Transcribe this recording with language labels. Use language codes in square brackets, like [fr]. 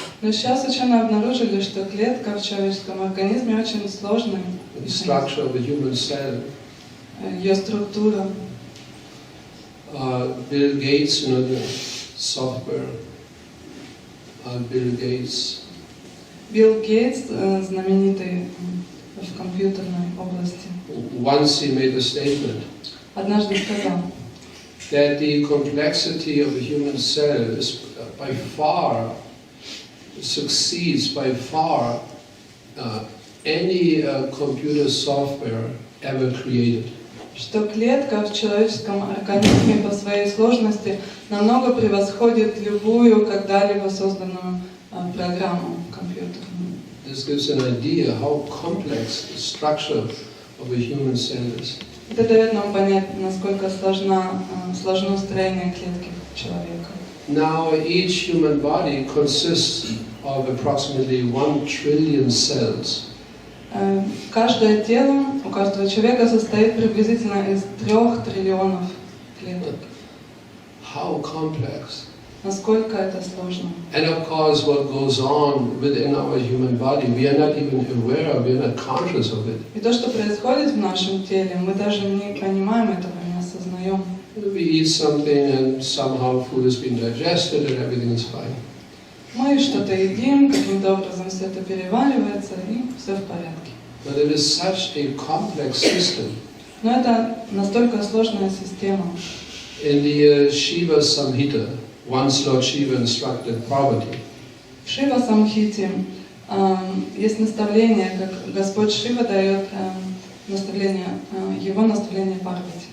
[ru] Но сейчас ученые обнаружили, что клетка в человеческом организме очень сложная. [en] The structure of a human cell. [ru] Ее структура. [en] Bill Gates, the software. Bill Gates [ru] Билл Гейтс, знаменитый в компьютерной области, [en] once he made a statement [ru] однажды сказал, [en] that the complexity of the human cell is by far succeeds by far any computer software ever created. [ru] Что клетка в человеческом организме по своей сложности намного превосходит любую когда-либо созданную программу компьютерную. [en] This gives an idea how complex the structure of a human cell is. [ru] Это дает нам понять, насколько сложно строение клетки человека. [en] Now, each human body consists of approximately 1 trillion cells. [ru] Каждое тело у каждого человека состоит приблизительно из 3 триллионов клеток. [en] How complex! [ru] Насколько это сложно. [en] And of course, what goes on within our human body, we are not even aware of, we are not conscious of it. [ru] И то, что происходит в нашем теле, мы даже не понимаем этого, не осознаем. [en] We eat something and somehow food has been digested and everything is fine. [ru] Мы что-то едим, каким-то образом все это переваривается, и все в порядке. [en] But it is such a complex system. [ru] Но это настолько сложная система. [en] In the Shiva Samhita, once Lord Shiva instructed Parvati. [ru] В Шива Самхите есть наставление, как Господь Шива дает наставление, его наставление Парвати.